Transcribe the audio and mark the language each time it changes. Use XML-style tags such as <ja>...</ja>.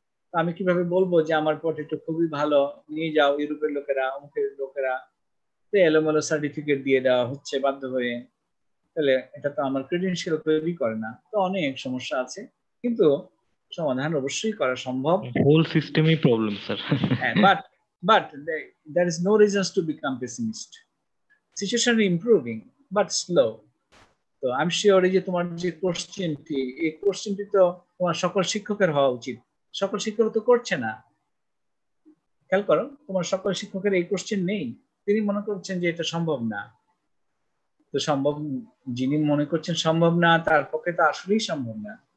<bn>তো আমি কিভাবে বলবো যে আমার পটেটো খুবই ভালো, নিয়ে যাও ইউরোপের লোকেরা, অমুকের লোকেরা, তো এলোমেলো সার্টিফিকেট দিয়ে দেওয়া হচ্ছে বাধ্য হয়ে, তাহলে এটা তো আমার ক্রেডেনশিয়াল তৈরি করে না। তো অনেক সমস্যা আছে, কিন্তু সমাধান অবশ্যই করা সম্ভব।</bn> <en>Whole সিস্টেমই problem, sir. But there is no reasons to become pessimist. Situation is improving, but slow.</en> <bn>তো</bn> <en>I'm sure</en> <bn>এই যে তোমার যে কোশ্চেনটি, এই কোশ্চেনটি তো তোমার সকল শিক্ষকের হওয়া উচিত, সকল শিক্ষক তো করছে না। খেয়াল করো, তোমার সকল শিক্ষকের এই কোশ্চেন নেই, তিনি মনে করছেন যে এটা সম্ভব না। তো সম্ভব, যিনি মনে করছেন সম্ভব না তার পক্ষে তো আসলেই সম্ভব না।</bn>